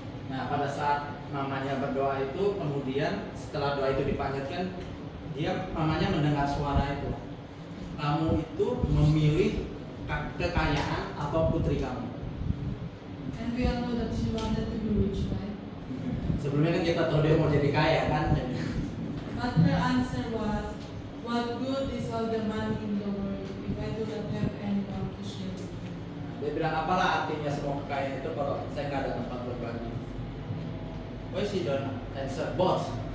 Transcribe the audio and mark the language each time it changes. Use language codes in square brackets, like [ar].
[id] Nah, pada saat mamanya berdoa itu, kemudian setelah doa itu dipanjatkan, mamanya mendengar suara itu. Kamu itu memilih kekayaan atau putri kamu. [en] And we all know that she wanted to be rich, right? [id] Sebelumnya kan kita tahu dia mau jadi kaya kan. [en] But her answer was, what good is all the money in the world if I do not have anyone to share with me? [id] Dia bilang, apalah artinya semua kekayaan itu kalau saya nggak ada tempat berbagi. [en] Why she don't answer boss?